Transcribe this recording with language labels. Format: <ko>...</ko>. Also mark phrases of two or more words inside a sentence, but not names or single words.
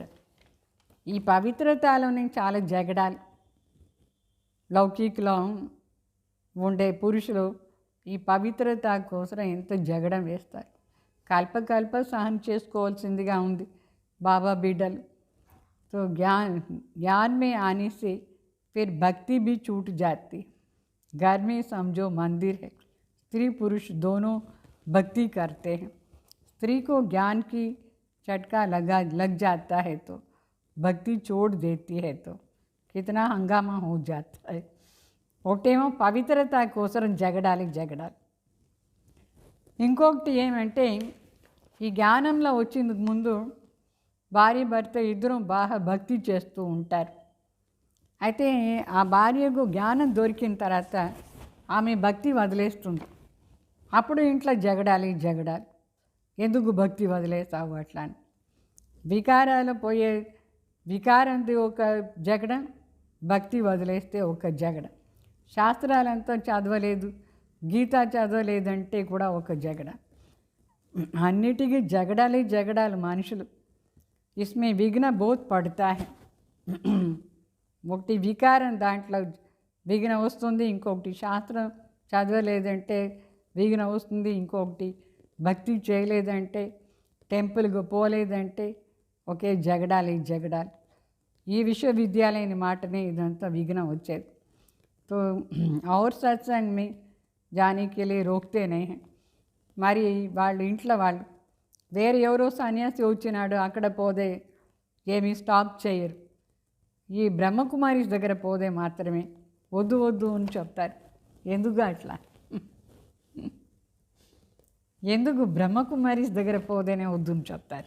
<te>ఈ పవిత్రతలోనే చాలా జగడాలు. లౌకికలో ఉండే పురుషులు ఈ పవిత్రత కోసం ఎంత జగడం వేస్తారు. కల్ప సహనం చేసుకోవాల్సిందిగా ఉంది బాబా బిడ్డలు.</te> <hi>तो ज्ञान में आने से फिर भक्ति भी छूट जाती. घर में समझो मंदिर है, स्त्री पुरुष दोनों भक्ति करते हैं. स्त्री को ज्ञान की चटका लग जाता है तो भक्ति छोड़ देती है, तो कितना हंगामा हो जाता है.</hi> <te>ఒకటేమో పవిత్రత కోసం జగడాలి. ఇంకొకటి ఏమంటే ఈ జ్ఞానంలో వచ్చిన ముందు భార్య భర్త ఇద్దరు బాగా భక్తి చేస్తూ ఉంటారు. అయితే ఆ భార్యకు జ్ఞానం దొరికిన తర్వాత ఆమె భక్తి వదిలేస్తుంది. అప్పుడు ఇంట్లో జగడాలి. ఎందుకు భక్తి వదిలేస్తావు అట్లా అని. వికారాలు పోయే వికారంది ఒక జగడం, భక్తి వదిలేస్తే ఒక జగడం. శాస్త్రాలంతా చదవలేదు, గీత చదవలేదంటే కూడా ఒక జగడ. అన్నిటికీ జగడాలు మనుషులు.</te> <hi>इसमें विघ्न बहुत पड़ता है.</hi> <te>ఒకటి వికారం, దాంట్లో విఘ్నం వస్తుంది. ఇంకొకటి శాస్త్రం చదవలేదంటే విఘ్నం వస్తుంది. ఇంకొకటి భక్తి చేయలేదంటే, టెంపుల్కి పోలేదంటే ఒకే జగడాలి. ఈ విశ్వవిద్యాలయం మాటనే ఇదంతా విఘ్నం వచ్చేది.</te> <hi>तो और सत्संग में जाने के लिए रोकते नहीं हैं.</hi> <te>మరి వాళ్ళు ఇంట్లో వాళ్ళు వేరే ఎవరో సన్యాసి వచ్చినాడు అక్కడ పోదే ఏమీ స్టాప్ చేయరు. ఈ బ్రహ్మకుమారిస్ దగ్గర పోదే మాత్రమే వద్దు అని చెప్తారు. ఎందుకు అట్లా? ఎందుకు బ్రహ్మకుమారిస్ దగ్గర పోదేనే వద్దు అని చెప్తారు?</te>